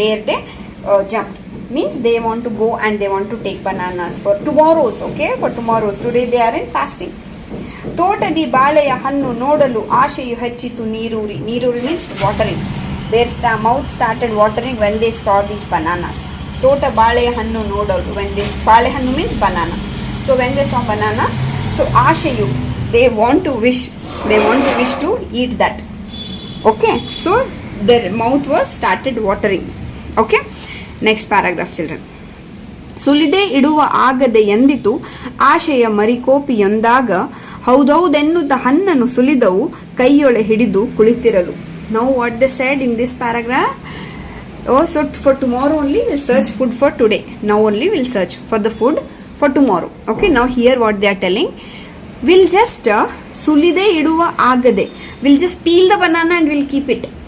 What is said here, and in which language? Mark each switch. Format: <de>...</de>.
<en>There they jump means they want to go and they want to take bananas for tomorrow's. Okay, for tomorrow's. Today they are in fasting.</en> <kn>ತೋಟದಿ ಬಾಳೆಯ ಹಣ್ಣು ನೋಡಲು ಆಶೆಯು ಹೆಚ್ಚಿತು ನೀರೂರಿ.</kn> <en>ನೀರೂರಿ means watering. Their mouth started watering when they saw these bananas.</en> <kn>ತೋಟ ಬಾಳೆಯ ಹಣ್ಣು ನೋಡಲು,</kn> <en>when this ಬಾಳೆ ಹಣ್ಣು means banana. So when they saw banana, so ಆಶೆಯು, they want to wish to eat that. Okay, so their mouth was started watering. Okay, next paragraph children.</en> <kn>ಸುಲಿದೆ ಇಡುವ ಆಗದೆ ಎಂದಿತು ಆಶೆಯ ಮರಿಕೋಪಿಯೊಂದಾಗ. ಹೌದೌದೆನ್ನುತ್ತ ಹಣ್ಣನ್ನು ಸುಲಿದವು ಕೈಯೊಳೆ ಹಿಡಿದು ಕುಳಿತಿರಲು.</kn> <en>Now what they said in this paragraph, so for tomorrow only we'll search food for today. Now only we'll search for the food for tomorrow. Okay, now here what they are telling, we'll just</en> <kn>sulide iduva agade,</kn> <en>we'll just peel the banana and we'll keep it.</en>